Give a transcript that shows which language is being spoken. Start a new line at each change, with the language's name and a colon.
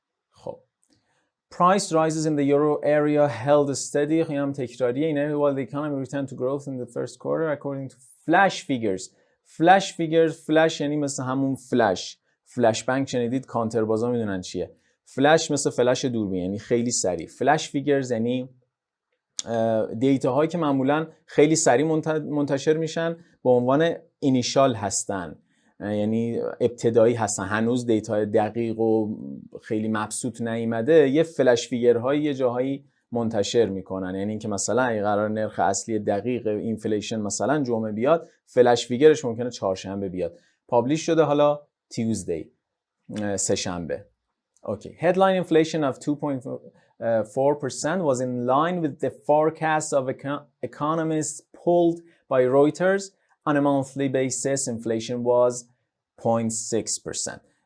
English: خب price rises in the euro area held steady.
Persian: خیلی هم تکراریه اینه.
English: while the economy returned to growth in the first quarter according to flash figures.
Persian: flash یعنی مثل همون فلش بنک شنیدید، کانتر بازا میدونن چیه. فلش مثل فلش دوربین یعنی خیلی سریع. فلش فیگرز یعنی دیتا هایی که معمولا خیلی سریع منتشر میشن به عنوان اینیشال هستن، یعنی ابتدایی هستن، هنوز دیتا دقیق و خیلی مبسوط نیامده. یه فلش فیگرهایی یه جاهایی منتشر میکنن، یعنی اینکه مثلا اگه قرار نرخ اصلی دقیق اینفلیشن مثلا جمعه بیاد، فلش فیگرش ممکنه چهارشنبه بیاد. پابلیش شده حالا تیوزدی، سه‌شنبه.
English: Okay. Headline inflation of 2.4% was in line with the forecast of economists polled by Reuters. On a monthly basis, inflation was 0.6%.